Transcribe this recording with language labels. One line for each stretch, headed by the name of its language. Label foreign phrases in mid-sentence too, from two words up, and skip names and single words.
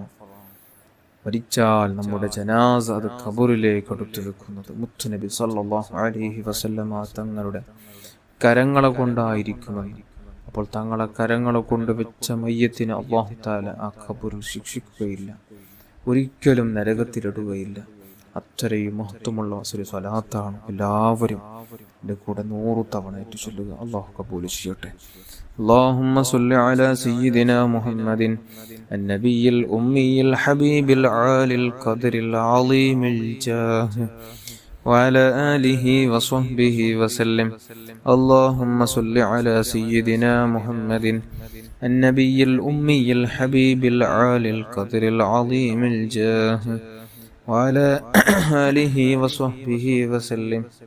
Malayalam: മരിച്ചാൽ നമ്മുടെ ജനാസ അത് ഖബറിലേക്ക് എടുത്തു വെക്കുന്നത് മുത്തുനബി
Arabic: صلى الله عليه وسلم
Malayalam: തങ്ങളുടെ കരങ്ങളെ കൊണ്ടായിരിക്കുമെന്ന്. അപ്പോൾ തങ്ങളെ കരങ്ങളെ കൊണ്ട് വെച്ച മയ്യത്തിന്
Arabic: الله تعالى
Malayalam: ആ ഖബറിൽ ശിക്ഷിക്കുകയില്ല, ഒരിക്കലും നരകത്തിലിടുകയില്ല. അത്രയും മഹത്വമുള്ള ഒരു സ്വലാത്താണ്. എല്ലാവരും എൻ്റെ കൂടെ 100 തവണ ഏറ്റു ചൊല്ലുക. അല്ലാഹു കബൂൽ ചെയ്യട്ടെ.
Arabic: اللهم صل على سيدنا محمد النبي الأمي الحبيب العالي القدر العظيم الجاه وعلى آله وصحبه وسلم. اللهم صل على سيدنا محمد النبي الأمي الحبيب العالي القدر العظيم الجاه وعلى آله وصحبه وسلم.